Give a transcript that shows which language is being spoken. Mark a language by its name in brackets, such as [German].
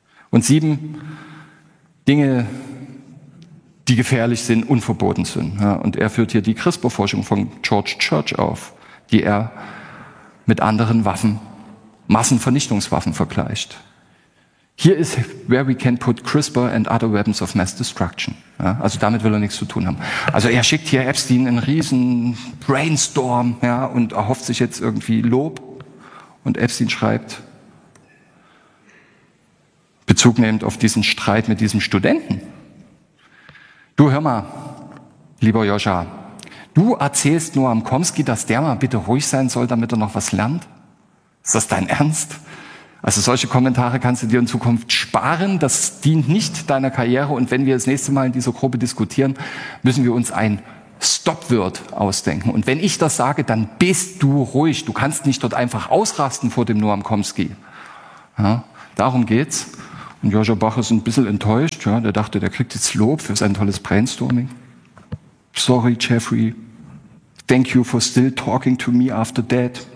[German] Und 7, Dinge, die gefährlich sind, unverboten sind. Ja? Und er führt hier die CRISPR-Forschung von George Church auf, die er mit anderen Waffen, Massenvernichtungswaffen vergleicht. [English] Here is where we can put CRISPR and other weapons of mass destruction. [German] Ja, also damit will er nichts zu tun haben. Also er schickt hier Epstein einen riesen Brainstorm, ja, und erhofft sich jetzt irgendwie Lob. Und Epstein schreibt, Bezug nehmend auf diesen Streit mit diesem Studenten. Du, hör mal, lieber Joscha, du erzählst Noam Chomsky, dass der mal bitte ruhig sein soll, damit er noch was lernt? Ist das dein Ernst? Also solche Kommentare kannst du dir in Zukunft sparen. Das dient nicht deiner Karriere. Und wenn wir das nächste Mal in dieser Gruppe diskutieren, müssen wir uns ein Stopwort ausdenken. Und wenn ich das sage, dann bist du ruhig. Du kannst nicht dort einfach ausrasten vor dem Noam Chomsky. Ja, darum geht's. Und Joshua Bach ist ein bisschen enttäuscht. Ja, der dachte, der kriegt jetzt Lob für sein tolles Brainstorming. [English] Sorry, Jeffrey. Thank you for still talking to me after that.